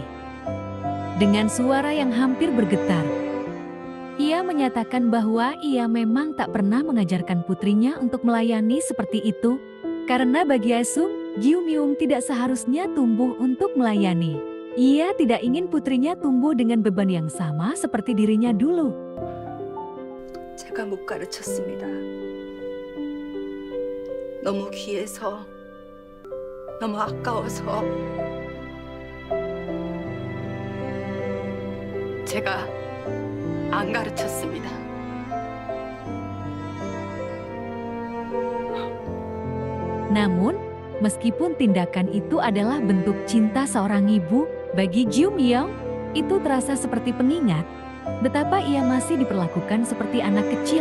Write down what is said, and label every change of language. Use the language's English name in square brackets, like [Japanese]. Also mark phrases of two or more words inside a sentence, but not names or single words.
[Indonesian] Dengan suara yang hampir bergetar, ia menyatakan bahwa ia memang tak pernah mengajarkan putrinya untuk melayani seperti itu, karena bagi Aisun, Gyumyung tidak seharusnya tumbuh untuk melayani. Ia tidak ingin putrinya tumbuh dengan beban yang sama seperti dirinya dulu. [Korean] 제가 못 가르쳤습니다. 너무 귀해서, 너무 아까워서 제가 안 가르쳤습니다. [Indonesian] Namun, meskipun tindakan itu adalah bentuk cinta seorang ibu, bagi Gyumyong, itu terasa seperti pengingat betapa ia masih diperlakukan seperti anak kecil.